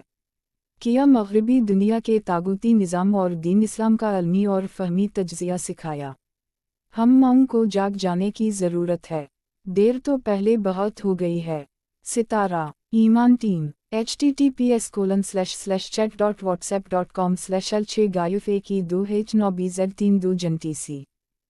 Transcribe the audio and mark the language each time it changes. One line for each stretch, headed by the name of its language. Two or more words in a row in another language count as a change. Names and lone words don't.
Urdu: کیا مغربی دنیا کے طاغوتی نظام اور دین اسلام کا علمی اور فہمی تجزیہ سکھایا؟ ہم ماؤں کو جاگ جانے کی ضرورت ہے، دیر تو پہلے بہت ہو گئی ہے۔ ستارہ ایمان ٹیم https://chat.whatsapp.com/L6GAIF1 2H9BZ32 جنٹیسی